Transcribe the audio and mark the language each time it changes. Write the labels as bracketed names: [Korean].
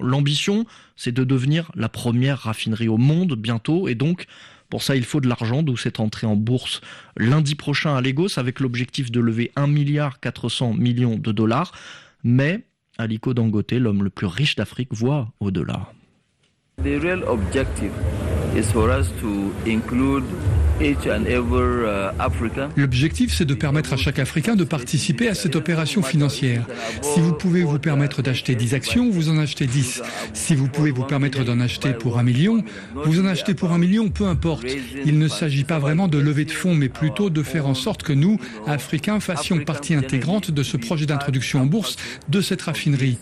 [French] L'ambition, c'est de devenir la première raffinerie au monde bientôt. Et donc, pour ça, il faut de l'argent, d'où cette entrée en bourse lundi prochain à Lagos, avec l'objectif de lever 1,4 milliard de dollars. Mais Aliko Dangote, l'homme le plus riche d'Afrique, voit au-delà. [English] The real objective is for us to include each and every African. [French] L'objectif, c'est de permettre à chaque Africain de participer à cette opération financière. Si vous pouvez vous permettre d'acheter 10 actions, vous en achetez 10. Si vous pouvez vous permettre d'en acheter pour 1 million, vous en achetez pour 1 million, peu importe. Il ne s'agit pas vraiment de lever de fonds, mais plutôt de faire en sorte que nous, Africains, fassions partie intégrante de ce projet d'introduction en bourse de cette raffinerie.